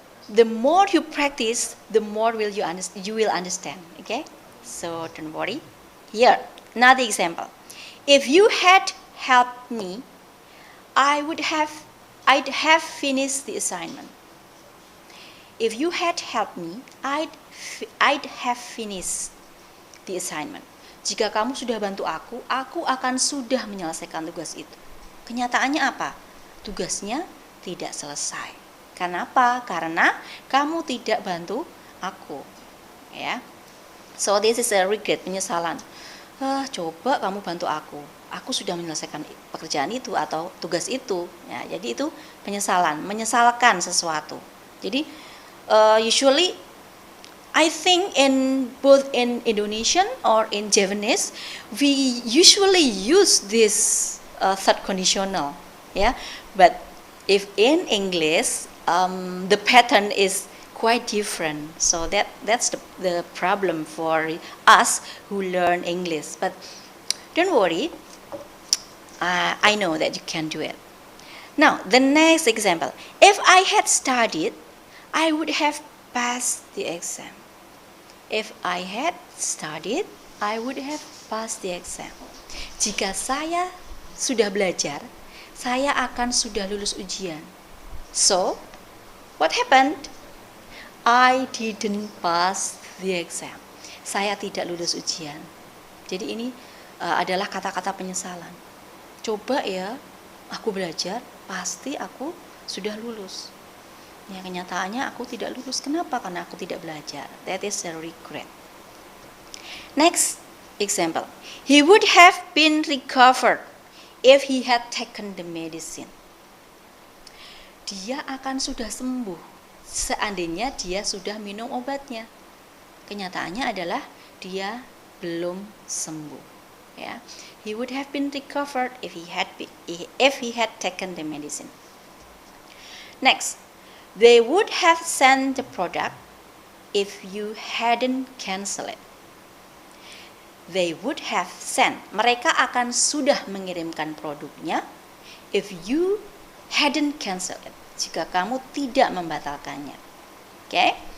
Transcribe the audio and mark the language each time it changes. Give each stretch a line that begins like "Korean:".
English: The more you practice, the more you will understand. Okay? So don't worry. Here, another example. If you had helped me, I'd have finished the assignment. If you had helped me, I'd have finished the assignment.
Indonesian: Jika kamu sudah bantu aku akan sudah menyelesaikan tugas itu. Kenyataannya apa? Tugasnya tidak selesai. Kenapa? Karena kamu tidak bantu aku. Ya.
English: So this is a regret,
Indonesian: penyesalan. Coba kamu bantu aku sudah menyelesaikan pekerjaan itu atau tugas itu. Ya, jadi itu penyesalan, menyesalkan sesuatu.
English: Jadi usually I think both in Indonesian or in Javanese, we usually use this third conditional, yeah. But if in English, the pattern is quite different. So that's the problem for us who learn English. But don't worry, I know that you can do it. Now the next example: if I had studied, I would have passed the exam. If I had studied, I would have passed the exam.
Indonesian: Jika saya sudah belajar, saya akan sudah lulus ujian.
English: So, what happened? I didn't pass the exam.
Indonesian: Saya tidak lulus ujian. Jadi ini adalah kata-kata penyesalan. Coba ya, aku belajar, pasti aku sudah lulus. Ya, kenyataannya aku tidak lulus. Kenapa? Karena aku tidak belajar.
English: That is a regret. Next example. He would have been recovered if he had taken the medicine.
Indonesian: dia akan sudah sembuh seandainya dia sudah minum obatnya. Kenyataannya adalah dia belum sembuh.
English: Ya, he would have been recovered if he had taken the medicine. Next, they would have sent the product if you hadn't cancelled it. They would have sent,
Indonesian: mereka akan sudah mengirimkan produknya
English: if you hadn't cancelled it,
Indonesian: jika kamu tidak membatalkannya.
English: Okay?